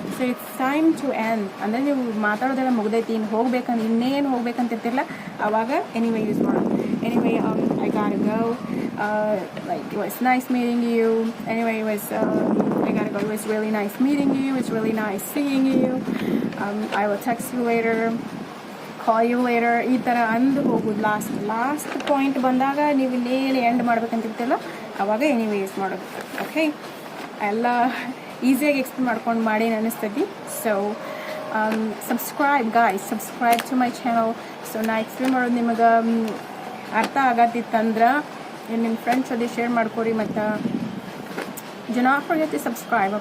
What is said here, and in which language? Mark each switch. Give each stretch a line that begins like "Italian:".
Kannada: So
English: it's time to end
Kannada: ಅಂದರೆ ನೀವು ಮಾತಾಡೋದೆಲ್ಲ ಮುಗ್ದೈತಿ, ಇನ್ನೇನು ಹೋಗ್ಬೇಕಂತಿರ್ತಿರಲ್ಲ, ಆವಾಗ ಎನಿವೇ ಯೂಸ್ ಮಾಡೋದು.
English: Anyway, I gotta go. Like, it was nice meeting you. Anyway, I gotta go. It was really nice meeting you. It's really nice seeing you. I will text you later, call you later.
Kannada: ಈ ಥರ ಅಂದು ಹೋಗೋದು. Last point ಬಂದಾಗ ನೀವು ಇನ್ನೇನು end ಮಾಡ್ಬೇಕಂತಿರ್ತಿಲ್ಲ, ಅವಾಗ anyway use ಮಾಡೋದು. Okay, ಎಲ್ಲ ಈಸಿಯಾಗಿ ಎಕ್ಸ್ಪ್ಲೇನ್ ಮಾಡ್ಕೊಂಡು ಮಾಡಿ ಅನಿಸ್ತೈತಿ.
English: So subscribe guys, subscribe to my channel.
Kannada: So ನಾ ಎಕ್ಸ್ಪ್ಲೇನ್ ಮಾಡೋದು ನಿಮಗೆ ಅರ್ಥ ಆಗತ್ತಿತ್ತಂದ್ರೆ ನಿಮ್ಮ ಫ್ರೆಂಡ್ಸ್ ಜೊತೆ ಶೇರ್ ಮಾಡ್ಕೊರಿ, ಮತ್ತು
English: do not forget to subscribe.